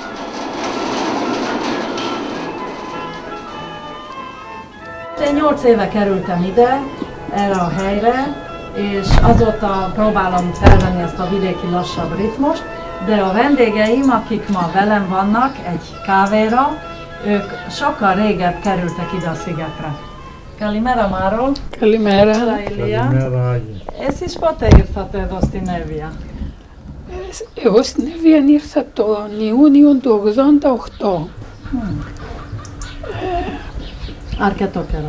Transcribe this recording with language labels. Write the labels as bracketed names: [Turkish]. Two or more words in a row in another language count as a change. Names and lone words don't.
[Hungarian] Én 8 éve kerültem ide, erre a helyre, és azóta próbálom felvenni ezt a vidéki lassabb ritmust, de a vendégeim, akik ma velem vannak egy kávéra, ők sokkal régebb kerültek ide a szigetre. [Greek] Kalimera Maro. Kalimera. Kalimera. Εσείς πότε ήρθατε εδώ στην Εύβοια? Εγώ στην Εύβοια ήρθα τον Ιούνιο του 88. Αρκετό καιρό.